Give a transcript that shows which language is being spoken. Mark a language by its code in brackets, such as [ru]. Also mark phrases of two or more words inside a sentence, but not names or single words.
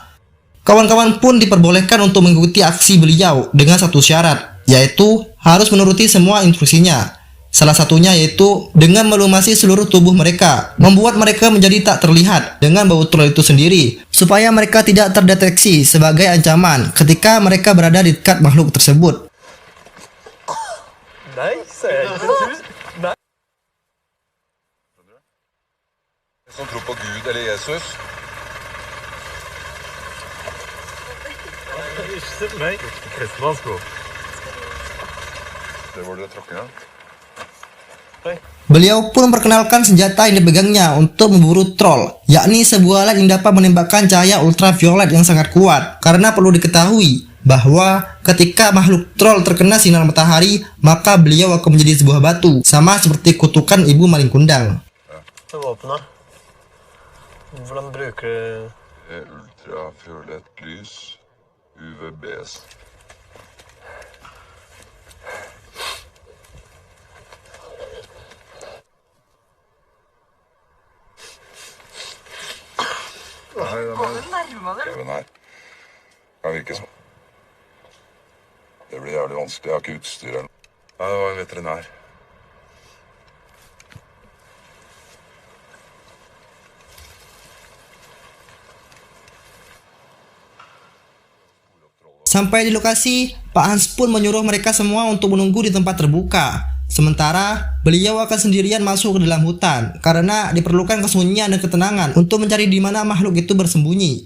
[id] Kawan-kawan pun diperbolehkan untuk mengikuti aksi beliau dengan satu syarat, yaitu harus menuruti semua instruksinya. Salah satunya yaitu dengan melumasi seluruh tubuh mereka, membuat mereka menjadi tak terlihat dengan bau troll itu sendiri, supaya mereka tidak terdeteksi sebagai ancaman ketika mereka berada di dekat makhluk tersebut. [no] Nei, ser jeg ikke. Nei. Som tror på Gud eller Jesus. Ikke meg. Kristenmannsko. Det var det tråkket, ja. [id] Beliau pun memperkenalkan senjata yang dipegangnya untuk memburu troll, yakni sebuah alat yang dapat menembakkan cahaya ultraviolet yang sangat kuat. Karena perlu diketahui bahwa ketika makhluk troll terkena sinar matahari, maka beliau akan menjadi sebuah batu, sama seperti kutukan ibu maling kundang. [no] Det våpenet. Hvordan bruker du Ultrafiolett lys. UVBs. Nei, den her kan virke sånn. Det blir jævlig vanskelig. Jeg har ikke utstyr eller noe. Nei, det var en veterinær. [id] Sampai di lokasi, Pak Hans pun menyuruh mereka semua untuk menunggu di tempat terbuka. Sementara, beliau akan sendirian masuk ke dalam hutan karena diperlukan kesunyian dan ketenangan untuk mencari di mana makhluk itu bersembunyi.